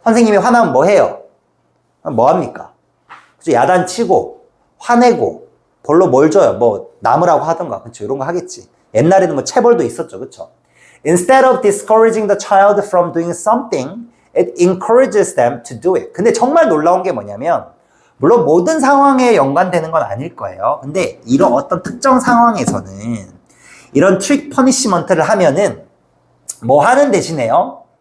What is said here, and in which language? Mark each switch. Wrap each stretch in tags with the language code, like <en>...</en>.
<ko>선생님이 화나면 뭐 해요? 뭐 합니까? 그쵸? 야단치고, 화내고, 벌로 뭘 줘요? 뭐, 나무라고 하던가. 그쵸? 이런 거 하겠지. 옛날에는 뭐 체벌도 있었죠. 그쵸?</ko> <en>Instead of discouraging the child from doing something, it encourages them to do it.</en> <ko>근데 정말 놀라운 게 뭐냐면, 물론 모든 상황에 연관되는 건 아닐 거예요. 근데 이런 어떤 특정 상황에서는 이런 트릭 퍼니시먼트를 하면은 뭐 하는 대신에요?</ko>